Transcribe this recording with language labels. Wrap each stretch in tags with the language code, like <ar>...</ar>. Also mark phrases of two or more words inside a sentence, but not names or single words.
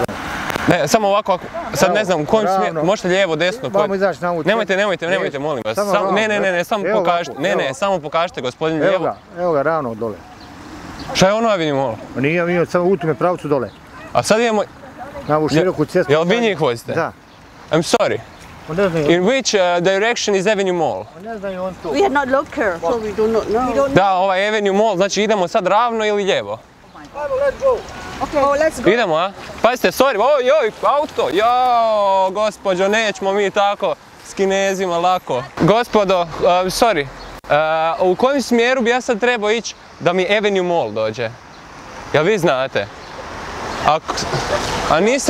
<bs>Ne, samo ovako, sad ne znam u kojem smjeru, možete lijevo, desno, Vamo izaći na ovu cestu. Nemojte, molim vas. Ne, samo pokažite, samo pokažite, gospodin, lijevo. Evo ga, ravno dole. Šta je ono Avenue Mall? Nije, samo u tome pravcu dole. A sad idemo... Na ovu široku cestu. Jel vi njih vozite? Da.</bs> <en>I'm sorry. In which direction is Avenue Mall?</en> <bs>Ne znaju on tu.</bs> <en>We are not local, so we do not know.</en> <bs>Da, ovaj Avenue Mall, znači idemo sad ravno ili lijevo? Ajmo,</bs> <en>let's go. Okay. Oh, let's go.</en> <bs>Idemo, a? Pazite, sorry, joj, auto, jao, gospođo, nećemo mi tako s Kinezima lako. Gospodo, sorry, u kojem smjeru bi ja sad trebao ići da mi Avenue Mall dođe? Jel vi znate? A nisam...</bs>